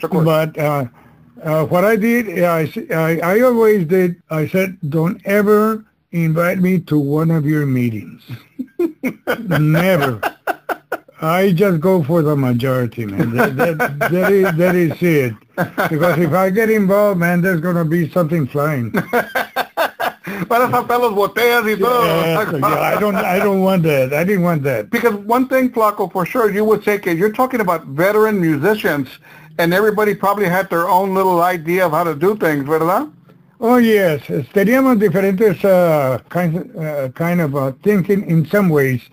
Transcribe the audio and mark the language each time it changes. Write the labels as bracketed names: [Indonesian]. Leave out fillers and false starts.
[English] But what I did, I always did, I said, don't ever invite me to one of your meetings. Never. I just go for the majority, man. That is it. Because if I get involved, man, there's going to be something flying. [Spanish] Para saltar los botellas y todo. [English] Yeah, I don't want that. I didn't want that. Because one thing, Flaco, for sure, you would say, you're talking about veteran musicians, and everybody probably had their own little idea of how to do things, [Spanish] ¿verdad? [English] Oh, yes. [Spanish] Teníamos diferentes [English] kind of thinking in some ways.